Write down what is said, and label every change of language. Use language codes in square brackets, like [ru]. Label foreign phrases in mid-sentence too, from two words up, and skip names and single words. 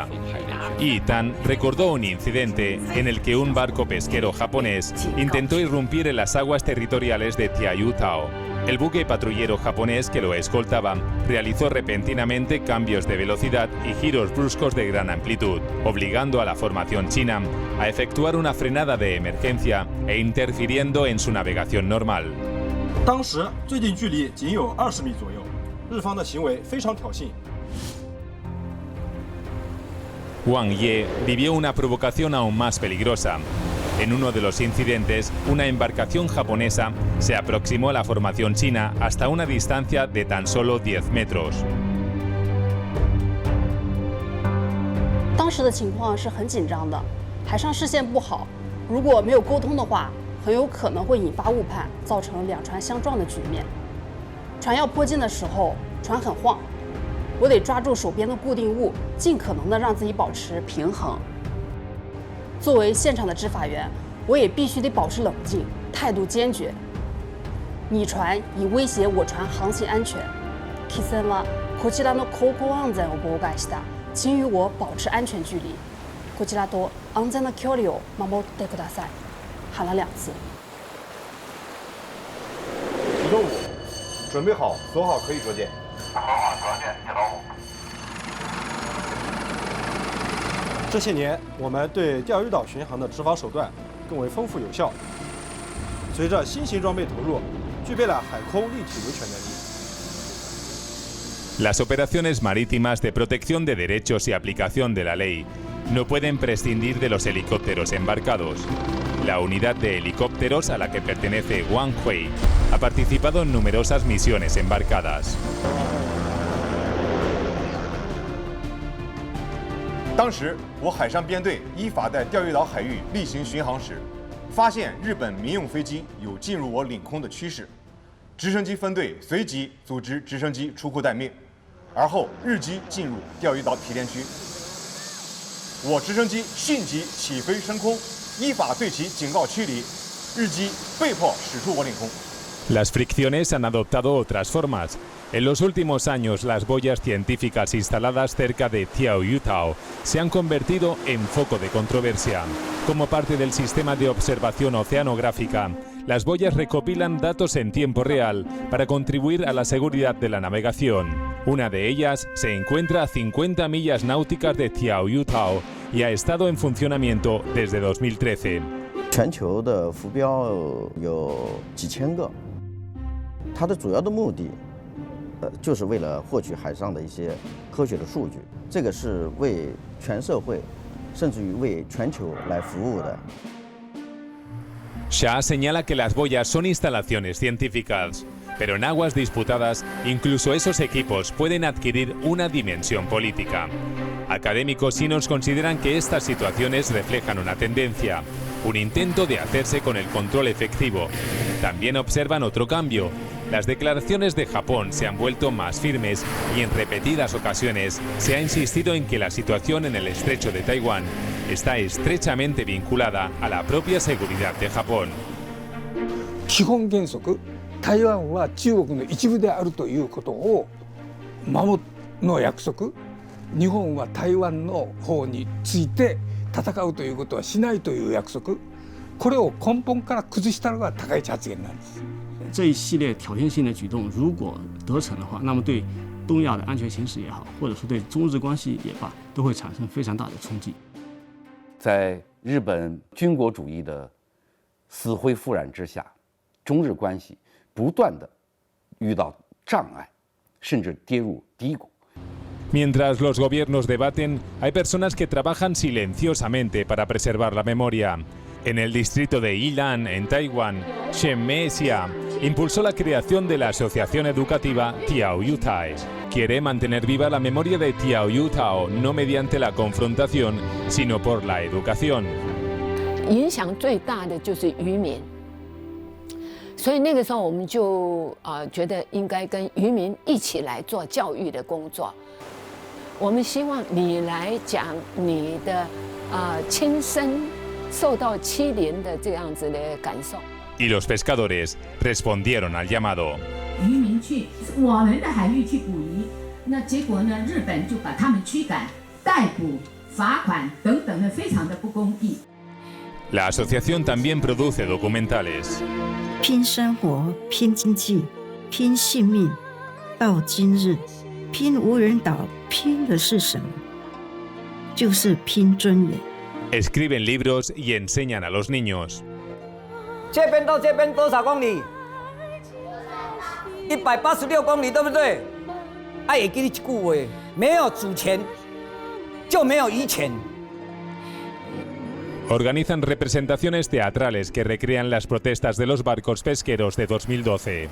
[es] Yi Tan recordó un incidente en el que un barco pesquero japonés intentó irrumpir en las aguas territoriales de Tianyutao. El buque patrullero japonés que lo escoltaba realizó repentinamente cambios de velocidad y giros bruscos de gran amplitud, obligando a la formación china a efectuar una frenada de emergencia e interfiriendo en su navegación normal. [zh] 当时最近距离仅有20米左右，日方的行为非常挑衅。 [es] Wang Ye vivió una provocación aún más peligrosa. En uno de los incidentes, una embarcación japonesa se aproximó a la formación china hasta una distancia de tan solo 10 metros. [zh] 当时的情况是很紧张的，海上视线不好，如果没有沟通的话，很有可能会引发误判，造成2船相撞的局面。船要迫近的时候，船很晃，我得抓住手边的固定物，尽可能的让自己保持平衡。作为现场的执法员，我也必须得保持冷静，态度坚决。你船以威胁我船航行安全。 [ja] 汽船はこちらの航行安全を妨害した。 [zh] 请与我保持安全距离。 [ja] こちらと安全な距離を守ってください。 [zh] 喊了2次。启动5，准备好，锁好，可以着舰。这些年，我们对钓鱼岛巡航的执法手段更为丰富有效。随着新型装备投入，具备了海空立体维权能力。 [es] Las operaciones marítimas de protección de derechos y aplicación de la ley no pueden prescindir de los helicópteros embarcados. La unidad de helicópteros a la que pertenece Wang Hui ha participado en numerosas misiones embarcadas. [zh] 当时，我海上编队依法在钓鱼岛海域例行巡航时，发现日本民用飞机有进入我领空的趋势，直升机分队随即组织直升机出库待命，而后日机进入钓鱼岛提炼区，我直升机迅即起飞升空，依法对其警告驱离，日机被迫驶出我领空。 [es] Las fricciones han adoptado otras formas. En los últimos años, las boyas científicas instaladas cerca de Tiaoyutao se han convertido en foco de controversia. Como parte del sistema de observación oceanográfica, las boyas recopilan datos en tiempo real para contribuir a la seguridad de la navegación. Una de ellas se encuentra a 50 millas náuticas de Tiaoyutao y ha estado en funcionamiento desde 2013. [zh] 全球的浮标有几千个，它的主要的目的，就是为了获取海上的一些科学的数据，这个是为全社会，甚至于为全球来服务的。 [es] Shah señala que las boyas son instalaciones científicas, pero en aguas disputadas, incluso esos equipos pueden adquirir una dimensión política. Académicos chinos consideran que estas situaciones reflejan una tendencia, un intento de hacerse con el control efectivo. También observan otro cambio. Las declaraciones de Japón se han vuelto más firmes y en repetidas ocasiones se ha insistido en que la situación en el estrecho de Taiwán está estrechamente vinculada a la propia seguridad de Japón. [ja] 基本原則、台湾は中国の一部であるということを守るの約束、日本は台湾の方について戦うということはしないという約束、これを根本から崩したのが高市発言なんです。 [zh] 这一系列挑衅性的举动，如果得逞的话，那么对东亚的安全形势也好，或者说对中日关系也罢，都会产生非常大的冲击。在日本军国主义的死灰复燃之下，中日关系不断的遇到障碍，甚至跌入低谷。 [es] Mientras los gobiernos debaten, hay personas que trabajan silenciosamente para preservar la memoria. En el distrito de Yilan, en Taiwán, Shen Meixia impulsó la creación de la asociación educativa Tiaoyutai. Quiere mantener viva la memoria de Tiaoyutao, no mediante la confrontación, sino por la educación. [zh] 影响最大的就是渔民，所以那个时候我们就觉得应该跟渔民一起来做教育的工作。我们希望你来讲你的亲身受到欺凌的这样子的感受。 [es] Y los pescadores respondieron al llamado. [zh] 渔民去我们的海域去捕鱼，那结果呢，日本就把他们驱赶、逮捕、罚款等等的，非常的不公义。 [es] La asociación también produce documentales. [zh] 拼生活，拼经济，拼性命，到今日，拼无人岛，拼的是什么？就是拼尊严。 [es] Escriben libros y enseñan a los niños. [zh] 这边到这边多少公里？186公里，对不对？也给你一句话，没有主权，就没有渔权。 [es] Organizan representaciones teatrales que recrean las protestas de los barcos pesqueros de 2012.